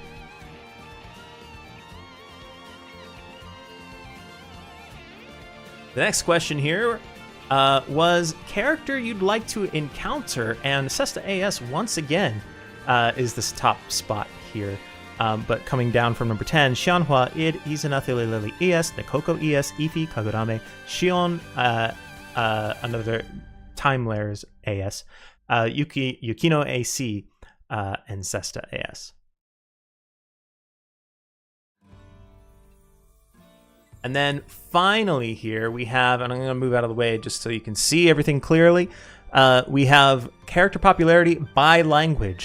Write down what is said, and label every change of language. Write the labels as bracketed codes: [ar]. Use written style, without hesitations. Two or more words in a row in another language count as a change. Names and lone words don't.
[en] The next question here was character you'd like to encounter, and Sesta ES once again is this top spot here. But coming down from number 10, Xianhua, Id, Izuna, Lily ES, Nekoko ES, Ify, Kagurame, Shion, another Time Layers ES, Yukino AC, and Sesta ES. And then finally here we have, and I'm going to move out of the way just so you can see everything clearly, we have character popularity by language.